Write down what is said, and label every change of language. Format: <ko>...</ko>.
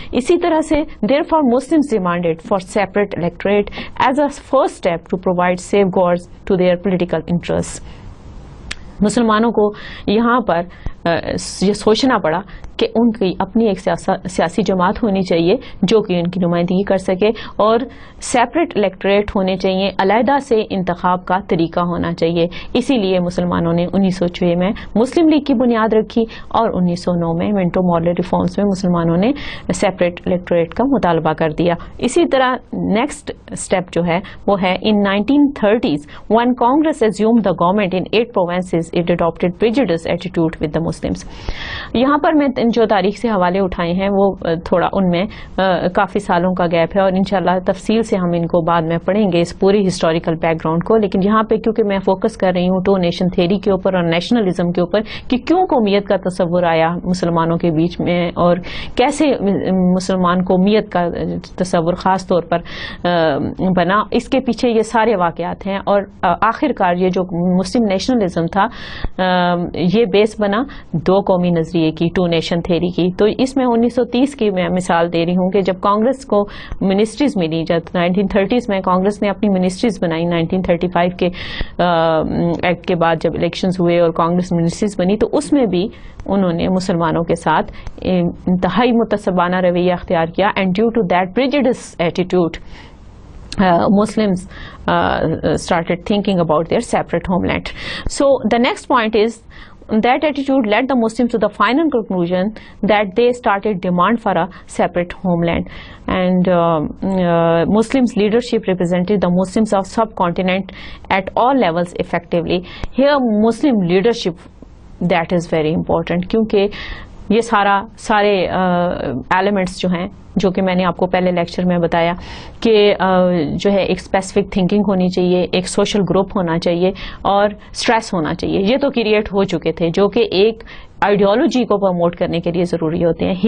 <ur>اسی طرح سے</ur> <en>therefore Muslims demanded for separate electorate as a first step to provide safeguards to their political interests.</en> <ur>مسلمانوں کو یہاں پر یہ سوچنا پڑا کہ ان کی اپنی ایک سیاسی جماعت ہونی چاہیے جو کہ ان کی نمائندگی کر سکے, اور سیپریٹ الیکٹوریٹ ہونے چاہیے, علیحدہ سے انتخاب کا طریقہ ہونا چاہیے. اسی لیے مسلمانوں نے 1906 میں مسلم لیگ کی بنیاد رکھی, اور 1909 میں منٹو مارلے ریفارمز میں مسلمانوں نے سیپریٹ الیکٹوریٹ کا مطالبہ کر دیا. اسی طرح نیکسٹ اسٹیپ جو ہے وہ ہے</ur> <en>in 1930s when Congress assumed the government in 8 provinces, it adopted prejudiced attitude with the Muslims.</en> <ur>یہاں پر میں جو تاریخ سے حوالے اٹھائے ہیں وہ تھوڑا ان میں کافی سالوں کا گیپ ہے, اور انشاءاللہ تفصیل سے ہم ان کو بعد میں پڑھیں گے اس پوری ہسٹوریکل بیک گراؤنڈ کو. لیکن یہاں پہ کیونکہ میں فوکس کر رہی ہوں 2 نیشن تھیوری کے اوپر اور نیشنلزم کے اوپر کہ کیوں قومیت کا تصور آیا مسلمانوں کے بیچ میں, اور کیسے مسلمان قومیت کا تصور خاص طور پر بنا, اس کے پیچھے یہ سارے واقعات ہیں. اور آخر کار یہ جو مسلم نیشنلزم تھا یہ بیس بنا 2 قومی نظریے کی, 2 نیشن تھیوری کی. تو اس میں 1930 کی میں مثال دے رہی ہوں کہ جب کانگریس کو منسٹریز ملی, جب 1930s میں کانگریس نے اپنی منسٹریز بنائی 1935 کے ایکٹ کے بعد جب الیکشنز ہوئے اور کانگریس منسٹریز بنی, تو اس میں بھی انہوں نے مسلمانوں کے ساتھ انتہائی متعصبانہ رویہ اختیار کیا.</ur> <en>And due to that prejudice attitude Muslims started thinking about their separate homeland. So the next point is that attitude led the Muslims to the final conclusion that they started demand for a separate homeland. And Muslims leadership represented the Muslims of subcontinent at all levels effectively. Here Muslim leadership, that is very important,</en> <ur>کیونکہ یہ سارے elements جو ہیں جو کہ میں نے آپ کو پہلے لیکچر میں بتایا کہ جو ہے ایک اسپیسیفک تھنکنگ ہونی چاہیے, ایک سوشل گروپ ہونا چاہیے, اور اسٹریس ہونا چاہیے, یہ تو کریٹ ہو چکے تھے جو کہ ایک آئیڈیالوجی کو پروموٹ کرنے کے لیے ضروری ہوتے ہیں.</ur>